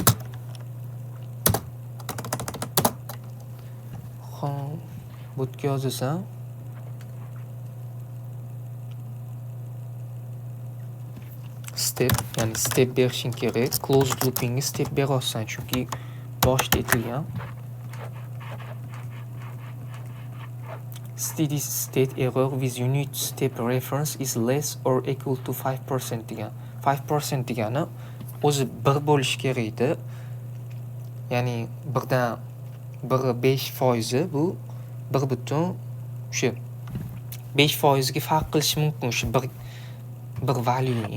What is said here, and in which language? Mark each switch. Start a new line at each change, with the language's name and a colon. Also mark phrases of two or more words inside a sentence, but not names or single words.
Uzbek: Butga yozasan. Step, ya'ni step berishing kerak.
English: Closed loopingga
Uzbek: step berasan, chunki boshda aytilgan.
English: Steady state error with unit step reference is less or equal to 5% degan.
Uzbek: 5% degani o'zi 1 bo'lishi kerak edi. Ya'ni 1dan 5% bu 1 butun o'sha 5% ga farq qilishi mumkin o'sha bir value.